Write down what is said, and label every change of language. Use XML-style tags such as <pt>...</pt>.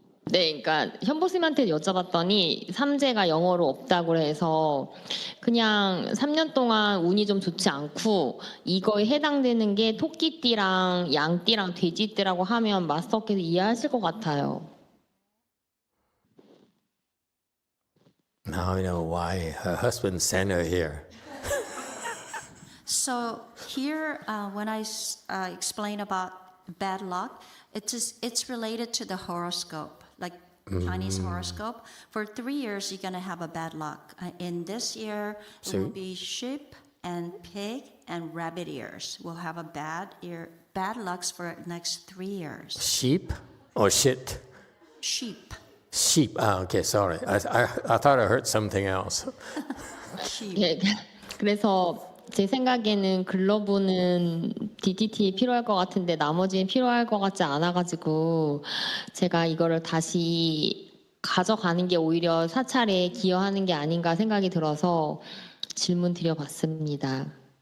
<ko>네, 그러니까 현보스님한테 여쭤봤더니 3제가 영어로 없다고 해서 그냥 3년 동안 운이 좀 좋지 않고 이거에 해당되는 게 토끼띠랑 양띠랑 돼지띠라고 하면 마스터께서 이해하실 것 같아요.</ko> <en>Now I know why her husband sent her here. So here, when I explain about bad luck, it's related to the horoscope, like Chinese horoscope. For 3 years, you're gonna have a bad luck. In this year, it will be sheep and pig and rabbit ears. We'll have a bad lucks for next 3 years. Sheep or shit? Sheep. Sheep. Ah, okay, sorry. I thought I heard something else. Sheep.</en> <ko>예, 그래서 제 생각에는 글러브는 DTT에 필요할 것 같은데 나머지는 필요할 것 같지 않아가지고 제가 이거를 다시 가져가는 게 오히려 사찰에 기여하는 게 아닌가 생각이 들어서 질문 드려봤습니다.</ko>